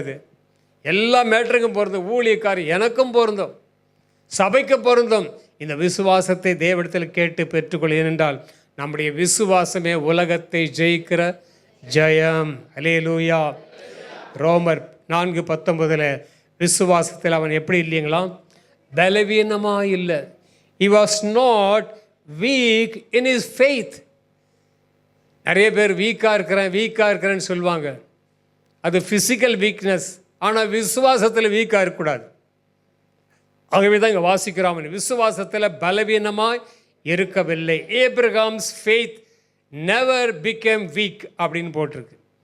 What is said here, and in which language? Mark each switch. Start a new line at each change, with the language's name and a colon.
Tamil: இது எல்லா மேட்டருக்கும் பொருந்தும். ஊழியக்காரர் எனக்கும் பொருந்தும், சபைக்கு பொருந்தும். இந்த விசுவாசத்தை தேவனிடத்தில் கேட்டு பெற்றுக்கொள். ஏனென்றால் நம்முடைய விசுவாசமே உலகத்தை ஜெயிக்கிற ஜெயம். அல்லேலூயா! ரோமர் 4:19 விசுவாசத்தில் அவன் எப்படி இல்லைங்களாம்? பலவீனமாக இல்லை.
English: He was not weak in his faith.
Tamil: நிறைய பேர் வீக்காக இருக்கிறேன்னு சொல்லுவாங்க, அது ஃபிசிக்கல் வீக்னஸ். ஆனால் விசுவாசத்தில் வீக்காக இருக்கக்கூடாது. ஆகவே தான் இங்கே வாசிக்கிறோம், விசுவாசத்தில் பலவீனமாய் இருக்கவில்லை.
English: Abraham's faith never became weak
Tamil: அப்படின்னு போட்டிருக்கு.